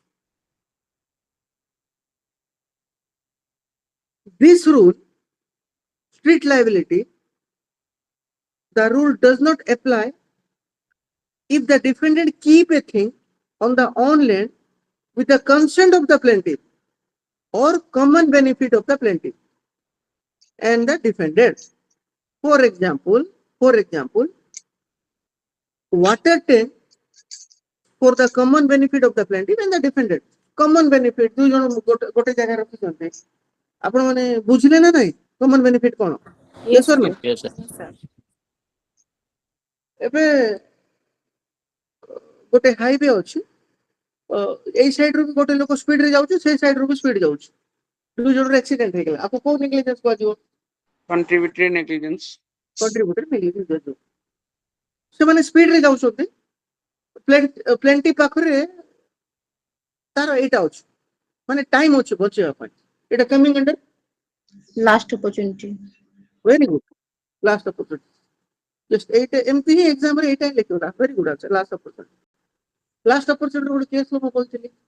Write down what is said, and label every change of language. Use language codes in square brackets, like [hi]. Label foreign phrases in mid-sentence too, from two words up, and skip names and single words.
[en] This rule, street liability, the rule does not apply if the defendant keep a thing on the own land with the consent of the plaintiff or common benefit of the plaintiff and the defendant. For example, water tank for the common benefit of the plaintiff and the defendant. Common benefit [or] ଦୁଇ ଜଣ ଗୋଟେ ଜାଗା ରଖିଛନ୍ତି ଆପଣ ମାନେ ବୁଝିଲେ ନା ନାହିଁ [en] common benefit [or] କ'ଣ? [en] Yes or no? Yes, sir. Yes, sir. [or] ଏବେ ଗୋଟେ ହାଇୱେ ଅଛି ଏଇ ସାଇଡ୍ ରୁ ବି ଗୋଟେ ଲୋକ ସ୍ପିଡ୍ ରେ ଯାଉଛି ସେଇ ସାଇଡ୍ ରୁ ବି ସ୍ପିଡ୍ ଯାଉଛି ଦୁଇ ଜଣର ଆକ୍ସିଡେଣ୍ଟ ହେଇଗଲା ଆପଣ କୋଉ ନେଗ୍ଲିଜେନ୍ସ କୁହାଯିବ? [en] Contributory negligence. contributory negligence [or] ଦିଆଯିବ ସେମାନେ ସ୍ପିଡ୍ ରେ ଯାଉଛନ୍ତି ପ୍ଲେଣ୍ଟି ପାଖରେ ତାର ଏଇଟା ଅଛି ମାନେ ଟାଇମ୍ ଅଛି ବଞ୍ଚେଇବା ପାଇଁ ଏଇଟା [en] coming under Last opportunity. very good last opportunity just [or] ଏଇଟା ଏମିତି ହିଁ ଏକ୍ସାମ୍ ରେ ଏଇଟା ହିଁ ଲେଖିବ [en] very good answer last opportunity [or] ଗୋଟେ କେସ୍ ମୁଁ କହିଥିଲି